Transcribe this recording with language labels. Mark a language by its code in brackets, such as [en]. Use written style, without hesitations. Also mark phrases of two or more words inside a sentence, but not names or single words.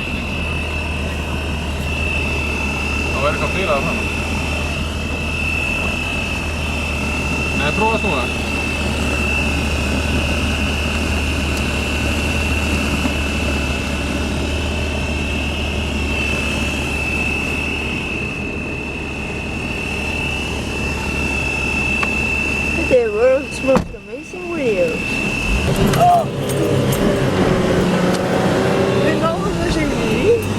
[is] Það væri eitthvað bílað hann. Nei, prófa að snúa. [en] The world's most amazing videos. [is] Við náðum þessu vídeo.